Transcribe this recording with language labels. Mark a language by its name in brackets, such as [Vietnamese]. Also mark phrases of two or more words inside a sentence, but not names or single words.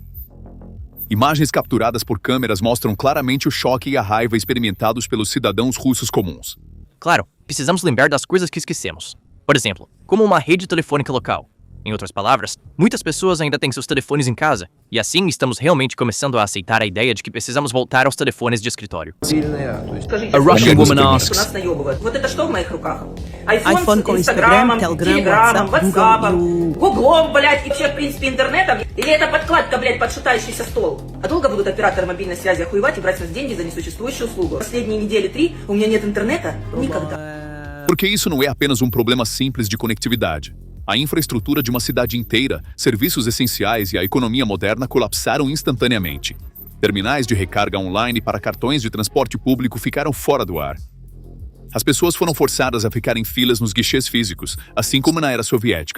[Portuguese] Imagens capturadas por câmeras mostram claramente o choque e a raiva experimentados pelos cidadãos russos comuns. Claro, precisamos lembrar das coisas que esquecemos. Por exemplo, como uma rede telefônica local. Em outras palavras, muitas pessoas ainda têm seus telefones em casa, e assim estamos realmente começando a aceitar a ideia de que precisamos voltar aos telefones de escritório. [English] A Russian woman asks, [Russian] Нас наебывают. Вот это что в моих руках? iPhone с [Portuguese] com [Russian] Инстаграмом, Instagram, Telegram, Телеграмом, WhatsApp, Ватсапом, Google Гуглом, блядь, и вообще, в принципе, интернетом. Или это подкладка, блядь, под шатающийся стол? А долго будут операторы мобильной связи охуевать и брать с нас деньги за несуществующую услугу? Последние недели 3 у меня нет интернета никогда. [Portuguese] Porque isso não é apenas um problema simples de conectividade. A infraestrutura de uma cidade inteira, serviços essenciais e a economia moderna colapsaram instantaneamente. Terminais de recarga online para cartões de transporte público ficaram fora do ar. As pessoas foram forçadas a ficar em filas nos guichês físicos, assim como na era soviética.